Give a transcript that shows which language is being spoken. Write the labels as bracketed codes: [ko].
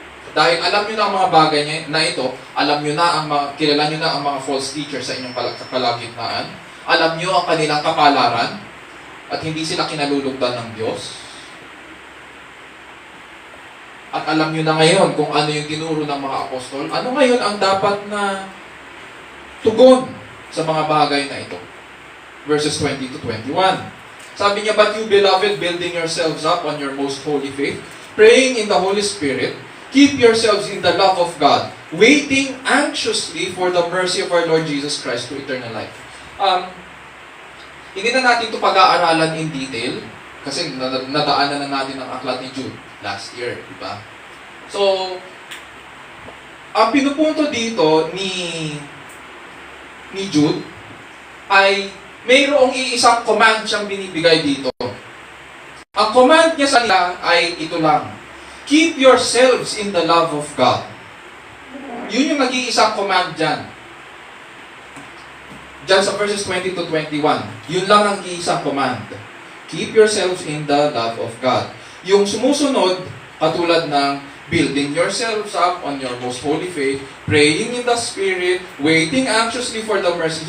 [tl] Dahil alam nyo na ang mga bagay na ito, kilala nyo na ang mga false teachers sa inyong kalagitnaan, alam nyo ang kanilang kapalaran, at hindi sila kinalulugdan ng Diyos. At alam nyo na ngayon kung ano yung tinuro ng mga apostol, ano ngayon ang dapat na tugon sa mga bagay na ito. [en] Verses 20-21. [tl] Sabi niya, [en] "But you, beloved, building yourselves up on your most holy faith, praying in the Holy Spirit, keep yourselves in the love of God, waiting anxiously for the mercy of our Lord Jesus Christ to eternal life." [tl] Hindi na natin ito pag-aaralan [en] in detail [tl] kasi nadaanan na natin ang aklat ni Jude [en] last year, [tl] di ba? So, ang pinupunto dito ni Jude ay mayroong iisang command siyang binibigay dito. Ang command niya sa kanila ay ito lang. [en] Keep yourselves in the love of God. [tl] Yun yung nag-iisang command dyan. Diyan sa [en] verses 20 to 21. [tl] Yun lang ang iisang command. [en] Keep yourselves in the love of God. [tl] Yung sumusunod, katulad ng [en] building yourselves up on your most holy faith, praying in the Spirit, waiting anxiously for the mercy.